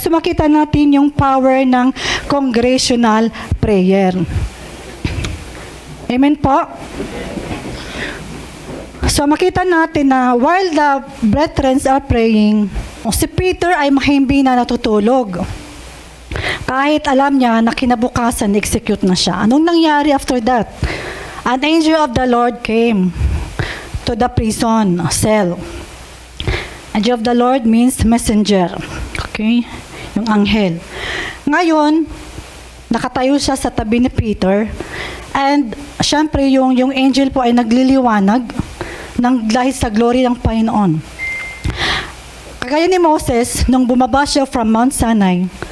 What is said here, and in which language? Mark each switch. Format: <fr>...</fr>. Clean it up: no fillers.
<tl>So makita natin yung power ng congregational prayer. Amen po? So makita natin na</tl> <en>while the brethren are praying,</en> <tl>si Peter ay mahimbing na natutulog. Kahit alam niya na kinabukasan, execute na siya. Anong nangyari</tl> <en>after that? An angel of the Lord came to the prison cell. Angel of the Lord means messenger.</en> <tl>Okay? Yung anghel. Ngayon, nakatayo siya sa tabi ni Peter. And, syempre, yung angel po ay nagliliwanag dahil sa glory ng Panginoon. Kagaya ni Moses, nung bumaba siya from Mount Sinai,</tl>